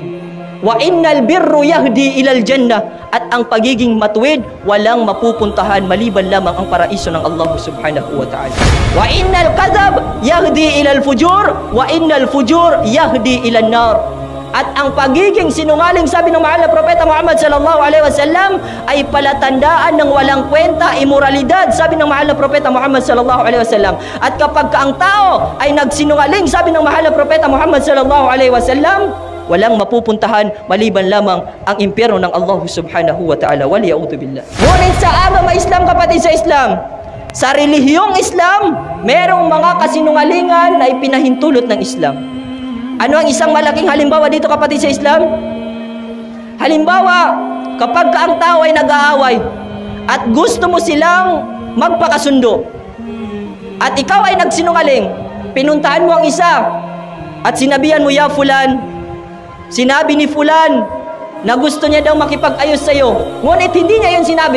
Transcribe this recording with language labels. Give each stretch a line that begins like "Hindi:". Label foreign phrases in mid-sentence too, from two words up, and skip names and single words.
Arabic: وإن البر يهدي إلى الجنة,
Filipino: at ang pagiging matuwid walang mapupuntahan maliban lamang ang paraiso ng Allah
Arabic: سبحانه وتعالى. وإن الكذب يهدي إلى الفجور وإن الفجور يهدي إلى النار.
Filipino: At ang pagiging sinungaling, sabi ng mahal na propeta Muhammad
Arabic: صلى الله عليه وسلم,
Filipino: ay palatandaan ng walang kwenta, imoralidad, sabi ng mahal na propeta Muhammad
Arabic: صلى الله عليه وسلم.
Filipino: At kapag ang tao ay nagsinungaling, sabi ng mahal na propeta Muhammad
Arabic: صلى الله عليه وسلم,
Filipino: walang mapupuntahan maliban lamang ang impyerno ng Allah
Arabic: سبحانه وتعالى. والعياذ بالله.
Filipino: Ngunit sa agama Islam, kapatid sa Islam, sa relihiyong Islam, merong mga kasinungalingan na ipinahintulot ng Islam. Ano ang isang malaking halimbawa dito, kapatid sa Islam? Halimbawa, kapag ang tao ay nag-aaway at gusto mo silang magpakasundo, at ikaw ay nagsinungaling, pinuntahan mo ang isa at sinabihan mo,
Arabic: يا فلان,
Filipino: sinabi ni Fulan na gusto niya daw makipag-ayos sa iyo, ngunit hindi niya yun sinabi.